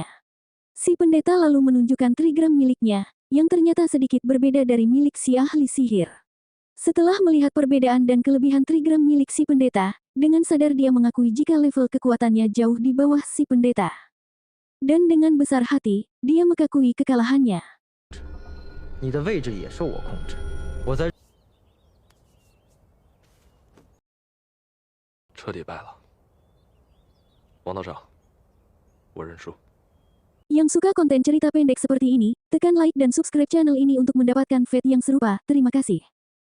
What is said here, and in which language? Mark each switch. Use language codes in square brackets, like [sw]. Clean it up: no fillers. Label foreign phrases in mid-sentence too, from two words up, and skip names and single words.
[id] Si pendeta lalu menunjukkan trigram miliknya, yang ternyata sedikit berbeda dari milik si ahli sihir. Setelah melihat perbedaan dan kelebihan trigram milik si pendeta, dengan sadar dia mengakui jika level kekuatannya jauh di bawah si pendeta. Dan dengan besar hati, dia mengakui kekalahannya. [zh] 你的位置也受我控制，我在。彻底败了，王道长，我认输。 [id] Yang suka konten cerita pendek seperti ini, tekan like dan subscribe channel ini untuk mendapatkan feed yang serupa. Terima kasih.